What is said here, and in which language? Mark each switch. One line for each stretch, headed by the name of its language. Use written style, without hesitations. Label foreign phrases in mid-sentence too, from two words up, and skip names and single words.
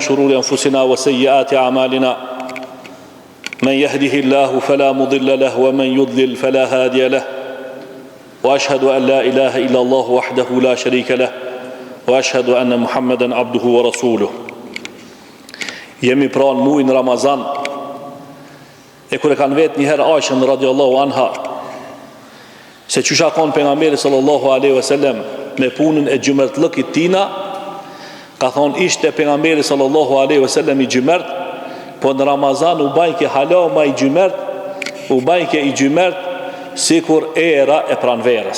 Arabic: شرور أنفسنا وسيئات أعمالنا من يهده الله فلا مضل له ومن يضلل فلا هادي له وأشهد أن لا إله إلا الله وحده لا شريك له وأشهد أن محمدا عبده ورسوله.
Albanian: Jemi pranë muajin Ramazan e kur e kanë vetë njëherë Aishën
Arabic: رضي الله عنها
Albanian: se qysha konë pejgamberi
Arabic: صلى الله عليه وسلم
Albanian: me punën e gjymërtlëkit tina, ka thonë ishte pejgamberi
Arabic: صلى الله عليه وسلم
Albanian: i gjymërt, po në Ramazan u bajke hala ma i gjymërt, u bajke i gjymërt si kur era e pranverës.